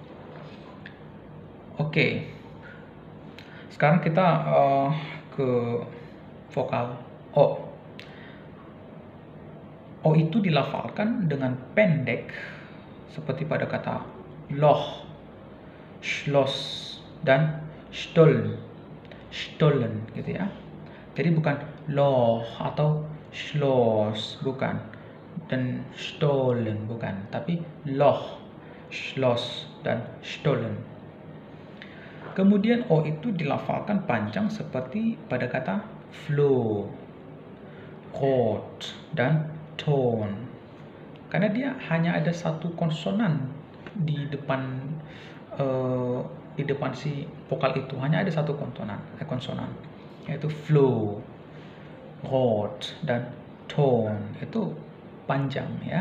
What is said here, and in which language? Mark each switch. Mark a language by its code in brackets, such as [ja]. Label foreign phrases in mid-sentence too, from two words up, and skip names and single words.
[id] Oke. Sekarang kita ke vokal O. O itu dilafalkan dengan pendek seperti pada kata loch, schloss, dan stollen, stollen gitu ya. Jadi bukan loh atau schloss, bukan, dan stollen bukan, tapi loh, schloss dan stollen. Kemudian o itu dilafalkan panjang seperti pada kata flow, rot dan ton, karena dia hanya ada satu konsonan di depan si vokal itu, hanya ada satu konsonan yaitu flow, rot dan ton, itu panjang ya.